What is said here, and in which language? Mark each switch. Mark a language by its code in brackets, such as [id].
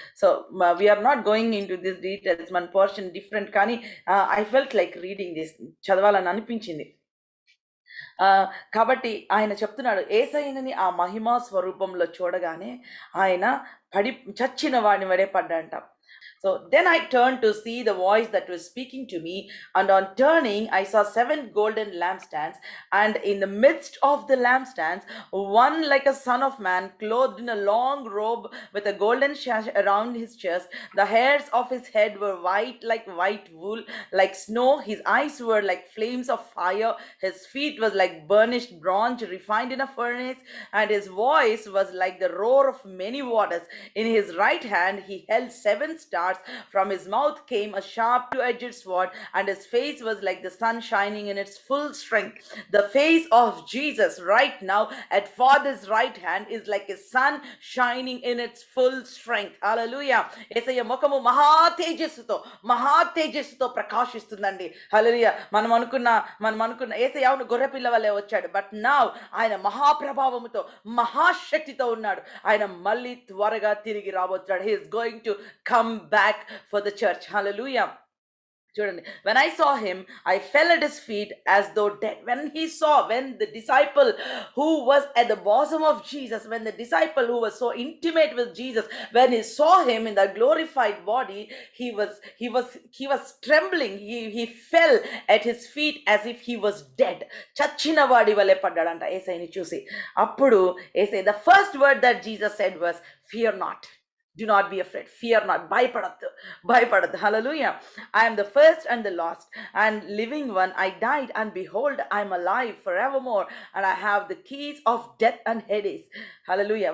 [en] so we're not going in to this details, [te] మన portion different, కానీ [en] I felt like reading this, [te] చదవాలని అనిపించింది. కాబట్టి ఆయన చెప్తున్నాడు, యేసయ్యని ఆ మహిమా స్వరూపంలో చూడగానే ఆయన చచ్చిన వాడిని వడే పడ్డంట. [en] So then I turned to see the voice that was speaking to me, and on turning, I saw 7 golden lampstands, and in the midst of the lampstands, one like a son of man, clothed in a long robe with a golden sash around his chest. The hairs of his head were white like white wool, like snow. His eyes were like flames of fire. His feet was like burnished bronze refined in a furnace, and his voice was like the roar of many waters. In his right hand, he held 7 stars. From his mouth came a sharp two-edged sword, and his face was like the sun shining in its full strength. The face of Jesus right now at Father's right hand is like a sun shining in its full strength. Hallelujah. [te] యేసయ్య ముఖము మహా తేజస్సుతో ప్రకాశిస్తుందండి. హల్లెలూయా. మనం అనుకున్న యేసయ్య అవును గొర్రెపిల్ల వలె వచ్చాడు, [en] but now [te] ఆయన మహాప్రభావముతో మహాశక్తితో ఉన్నాడు. ఆయన మళ్ళీ త్వరగా తిరిగి రాబోతున్నాడు. [en] He is going to come back for the church. Hallelujah. [te] చూడండి, [en] when I saw him, I fell at his feet as though dead. When the disciple who was at the bosom of Jesus, when the disciple who was so intimate with Jesus, when he saw him in the glorified body, he was trembling. He fell at his feet as if he was dead. [te] చచ్చిన వాడి వలె పడ్డాడంట యేసయ్యని చూసి. అప్పుడు యేసయ్య, [en] the first word that Jesus said was, fear not. Do not be afraid. Fear not. [te] Bhayapadathu. [en] Hallelujah. I am the first and the last and living one. I died, and behold, I am alive forevermore, and I have the keys of death and Hades. Hallelujah.